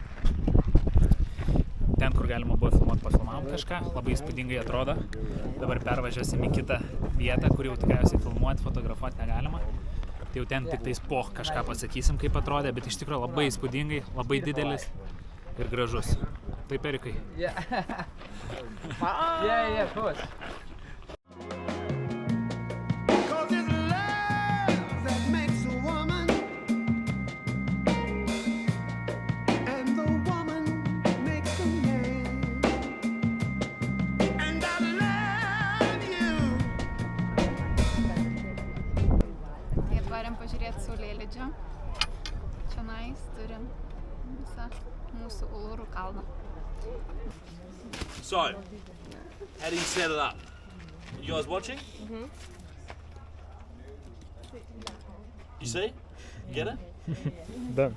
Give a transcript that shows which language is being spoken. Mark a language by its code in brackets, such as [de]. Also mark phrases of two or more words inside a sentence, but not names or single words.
[lt] Ten, kur galima buvo filmuoti, pafilmavom kažką, labai įspūdingai atrodo. Dabar pervažiuosim į kitą vietą, kur jau tikriausiai filmuoti, fotografuoti negalima. Tai jau ten tik tais kažką pasakysim, kaip atrodė, bet iš tikrųjų labai įspūdingai, labai didelis ir gražus. Taip, Erikai? [en] Yeah, of course. Cause it's love that makes a woman, and the woman makes a man. And I love you. [lt] Tai atvarėm pažiūrėti saulėlydžio. Čionais turim visą mūsų Ulurų kalną. [en] So, how do you set it up? You guys watching? You see? Get it? Done.